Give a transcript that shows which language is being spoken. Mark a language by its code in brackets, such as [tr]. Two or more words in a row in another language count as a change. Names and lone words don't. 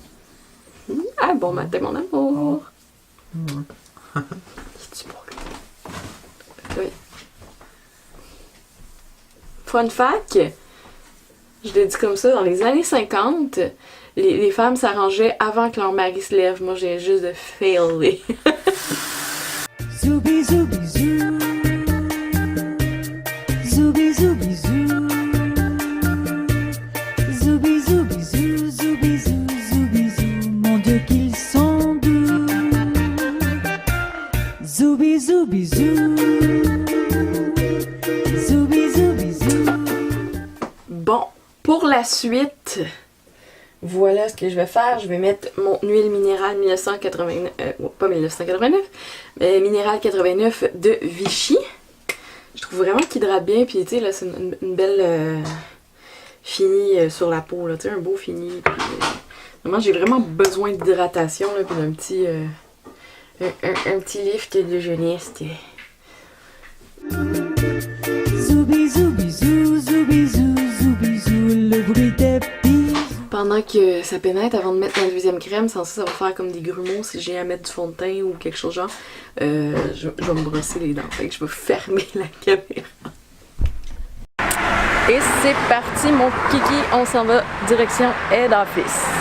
[fr] Ah, bon matin, mon amour. Oh. C'est-tu beau, lui? Oui. [en] Fun fact, [fr] je l'ai dit comme ça, dans les années 50, les femmes s'arrangeaient avant que leur mari se lève. Moi, j'ai juste de failer. Zoubi zoubi zou. Zoubi zoubi zou. Zoubi zoubi zou. Zoubi zou. Zoubi zou. Mon Dieu qu'ils sont doux. Zoubi zoubi zou. Zoubi zoubi zou. Bon, pour la suite, voilà ce que je vais faire. Je vais mettre mon huile minérale 1989, pas 1989, mais minérale 89 de Vichy. Je trouve vraiment qu'il hydrate bien, puis tu sais, là, c'est une belle fini sur la peau, là, tu sais, un beau fini. Vraiment, j'ai vraiment besoin d'hydratation, là, puis d'un petit, un petit lift de jeunesse. Zoubi zoubi zou. Zoubi zou. Zoubi zou. Le bruit des bisous. Pendant que ça pénètre, avant de mettre ma deuxième crème, sans ça va faire comme des grumeaux si j'ai à mettre du fond de teint ou quelque chose genre, je vais me brosser les dents. Fait que je vais fermer la caméra. Et c'est parti mon kiki, on s'en va direction [en] Head Office.